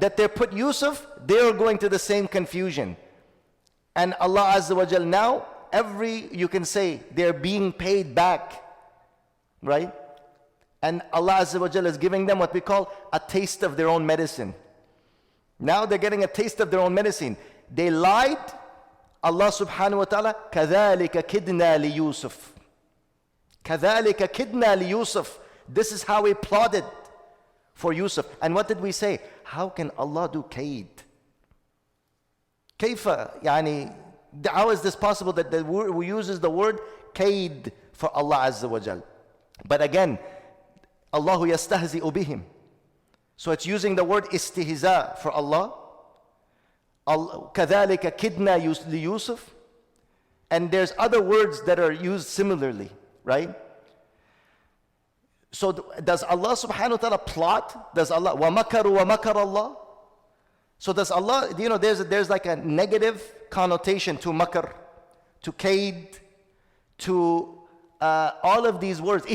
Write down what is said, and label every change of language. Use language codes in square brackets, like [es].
[en] That they put Yusuf, they are going to the same confusion. And Allah Azza wa Jal now, you can say, they're being paid back, right? And Allah Azza wa Jal is giving them what we call a taste of their own medicine. Now they're getting a taste of their own medicine. They lied. [ar] Allah subhanahu wa ta'ala, كَذَلِكَ كِدْنَا لِيُوسُفْ كَذَلِكَ كِدْنَا لِيُوسُفْ. [en] This is how we plotted for Yusuf. And what did we say? How can Allah do kaid? How is this possible that we uses the word kaid for Allah Azza wa Jal? But again, [ar] Allahu yastahzi'u bihim. [en] So it's using the word istihza for Allah. [ar] كَذَلِكَ كِدْنَا لِيُوسُفْ. [en] And there's other words that are used similarly, right? So does Allah subhanahu wa ta'ala plot? Does Allah, [ar] وَمَكَرُوا وَمَكَرَ اللَّهُ? [en] So does Allah, there's like a negative connotation to makr, to kaid, to all of these words.